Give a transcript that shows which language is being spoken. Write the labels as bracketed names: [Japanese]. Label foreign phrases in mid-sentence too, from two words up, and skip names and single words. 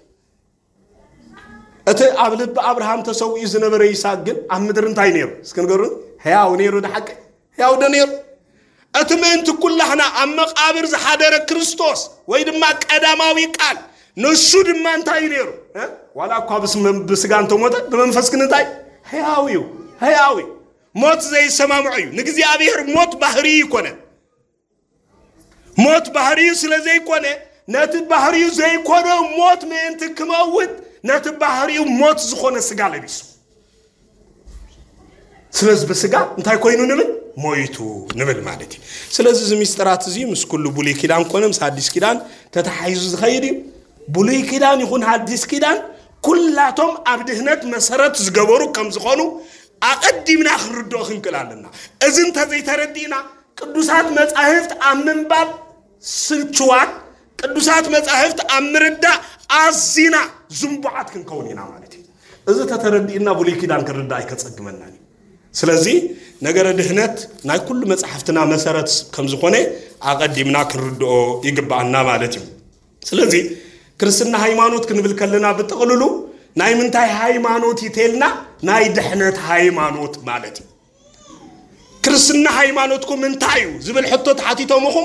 [Tigrinya] እቲ አብልብ አብርሃም ተሰውዩ ዝነበረ ይስሐቅ ግን ኣብ ምድሪ እንታይ ነይሩ እስክንገሩ ሕያው ነይሩ ድሓቀ ሕያው ነይሩ እቲ ምእንቲ ኩላህና ኣብ መቃብር ዝሓደረ ክርስቶስ ወይ ድማ ቀዳማዊ ቃል ንሱ ድማ እንታይ ነይሩ ዋላ እኳ ብስጋ እንተሞተ ብመንፈስ ግን እንታይ ሕያው እዩ ሕያው ሞት ዘይሰማምዑ እዩ ንእግዚአብሔር ሞት ባህሪ ይኮነ ሞት ባህሪ ስለዘይኮነ ነቲ ባህሪ ዘይኮነ ሞት ምእንቲ ክመውት ነቲ ባህሪ ሞት ዝኾነ ስጋ ለቢሱ ስለዚህ በስጋ እንታይ ኮይኑ ንብል ሞይቱ ንብል ማለት እዩ ስለዚህ ዝምስጥራት እዚ ምስ ኩሉ ብሉይ ኪዳን ኮነ ምስ አዲስ ኪዳን ተተሓይዙ ዝኸይድ እዩ ብሉይ ኪዳን ይኹን አዲስ ኪዳን ኩላቶም ኣብ ድህነት መሰረት ዝገበሩ ከም ዝኾኑ አቀዲምና ክርድኦ ክንክላለና እዚ እንተዘይተረዲና ቅዱሳት መጻሕፍት ኣብ ምንባብ ስልችዋት ቅዱሳት መጻሕፍት ኣብ ምርዳእ ኣዚና ዝምቡዓት ክንከውን ኢና ማለት እዩ እዚ ተተረዲና ብሉይ ኪዳን ክርዳ ኣይከጸግመና ስለዚህ ነገረ ድህነት ናይ ኩሉ መጻሕፍትና መሰረት ከም ዝኾነ አቀዲምና ክርድኦ ይግባአና ማለት እዩ ስለዚህ ክርስትና ሃይማኖት ክንብል ከለና ብጥቅልሉ ናይ ምንታይ ሃይማኖት ይተልና ናይ ድህነት ሃይማኖት ማለት እዩ ክርስትና ሃይማኖትኩም ምንታዩ ዝብል ሕቶ ተሓቲቶምኹም